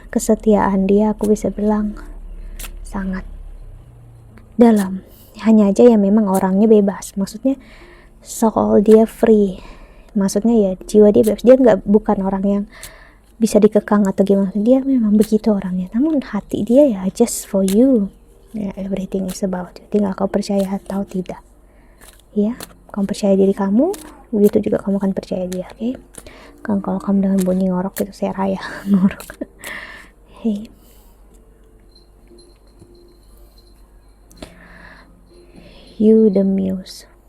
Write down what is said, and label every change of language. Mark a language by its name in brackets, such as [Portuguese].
[Indonesian] Kesetiaan dia aku bisa bilang sangat dalam, hanya aja ya memang orangnya bebas, maksudnya soul dia free, maksudnya ya jiwa dia bebas, dia bukan orang yang bisa dikekang atau gimana, dia memang begitu orangnya. Namun hati dia ya [English] just for you [Indonesian] ya, [English] everything is about you. [Indonesian] Tinggal kau percaya atau tidak ya. Kamu percaya diri kamu, begitu juga kamu akan percaya dia. Oke, kan kalau kamu dengan bunyi ngorok itu saya raya ngorok. [English] Hey, you the muse.